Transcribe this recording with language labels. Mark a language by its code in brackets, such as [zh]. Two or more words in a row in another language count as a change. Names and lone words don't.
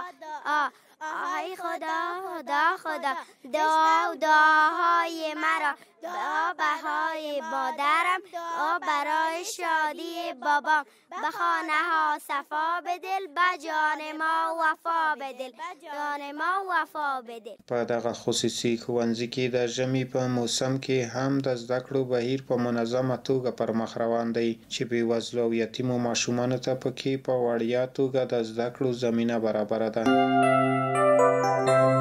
[fa] آهای خدا دعا و دعاهای مرا، دعا بهای مادرم، دعا برای شادی بابام، به خانه ها صفا بدل، به جان ما وفا بدل، جان ما وفا بدل. [ps] په دغه خصوصي ښوونځي کې د ژمي په موسم کې هم د زده کړو بهیر په منظمه توګه پر مخ روان دی چې بېوزلو او یتیمو ماشومانو ته پکې په وړیا توګه د زده کړو زمینه برابره ده.